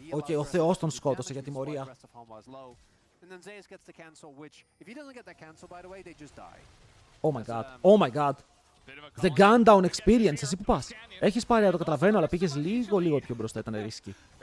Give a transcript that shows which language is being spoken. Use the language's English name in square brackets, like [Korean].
[Greek] Οκ, ο Θεός τον σκότωσε για τιμωρία. [English] And then Zeus gets the cancel, which, if he doesn't get that cancel, by the way, they just die. Oh my god, oh my god. The gun down experience, [Greek] εσύ που πας? Έχεις πάρει, το καταλαβαίνω, αλλά πήγες λίγο πιο μπροστά, ήταν ρίσκι.